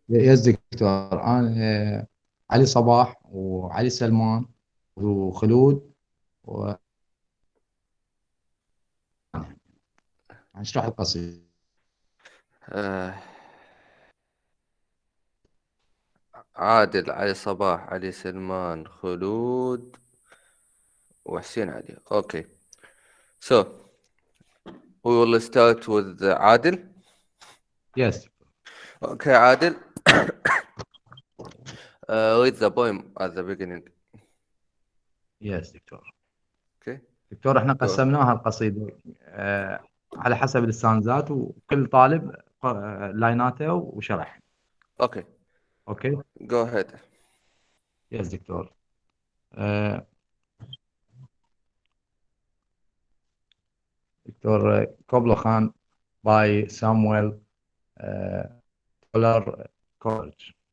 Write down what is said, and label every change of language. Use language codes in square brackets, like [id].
[ar] يس دكتور، أنا علي صباح وعلي سلمان وخلود، وهنشرح القصيدة. آه، عادل، علي صباح، علي سلمان، خلود، وحسين علي. [en] Okay. So we will start with Adil. Yes Okay, Adil. Read the poem at the beginning. Yes doctor. Okay. [ar] دكتور، احنا [en] Go. [ar] قسمناها القصيدة على حسب الاستانزات، وكل طالب لايناته وشرح. [en] Okay. Okay. Go ahead. Yes doctor. [ar] آه، دكتور كوبلا خان by Samuel Taylor Coleridge.